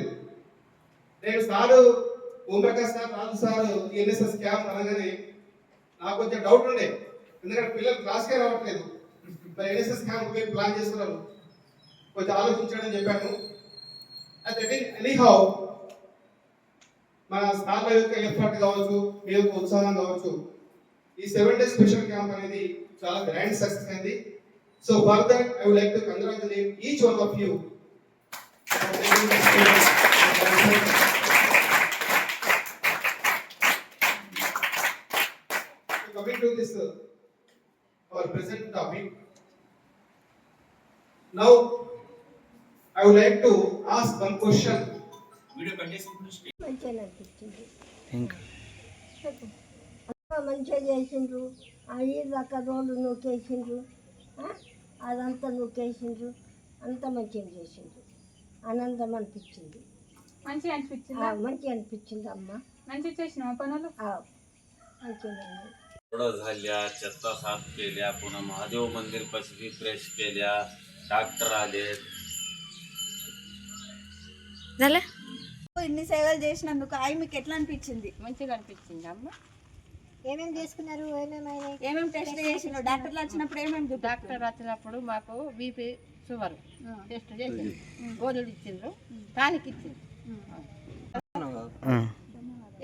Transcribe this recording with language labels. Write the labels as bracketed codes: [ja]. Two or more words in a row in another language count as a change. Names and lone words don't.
[te] నేను సారు ఓంప్రకాష్ సార్ రాజు సార్ [en] NSS camp [te] అనగానే నాకు కొంచెం డౌట్ ఉండే, ఎందుకంటే పిల్లలు క్లాస్కే రావట్లేదు, మరి [en] NSS camp [te] మీరు ప్లాన్ చేస్తున్నారు, కొంచెం ఆలోచించడం చెప్పాను. అయితే ఎనీహౌ మన సార్ల యొక్క ఎఫర్ట్ కావచ్చు, మీ యొక్క ఉత్సాహం కావచ్చు, ఈ [en] 7 days special camp [te] అనేది చాలా [en] grand success [te] అయింది. [en] So for that I would like to congratulate each one of you. Coming to this our present topic, now I would like to ask one question. Video [te] మంచిగా అనిపించింది. మంచిగా చేసిండ్రు, అవి దాకా రోడ్లు నూకేసిండ్రు, అదంతా నూకేసిండ్రు, అంతా మంచిగా చేసిండ్రు. ఆనందం అనిపించింది. మంచిగా అనిపించింది. మంచిగా అనిపించింది అమ్మ. మంచిగా చేసిన పనులు మంచిగా [mr] झाल्या, चत्ता साफ केल्या, पुन्हा महादेव मंदिर पसरी फ्रेश केल्या, डॉक्टर आले. [te] झालं ఇన్ని సేవలు చేసినందుకు అవి మీకు ఎట్లా అనిపించింది? మంచిగా అనిపించింది అమ్మ. ఏమేమి చేసుకున్నారు? ఏమేమి టెస్ట్ చేసినారు? డాక్టర్లు వచ్చినప్పుడు ఏమేమి డాక్టర్ వచ్చినప్పుడు మాకు [en] BP sugar test [te] చేసిండ్రు, గోళీలు ఇచ్చిండ్రు, టానిక్ ఇచ్చిండ్రు, వేసుకున్నట్టు.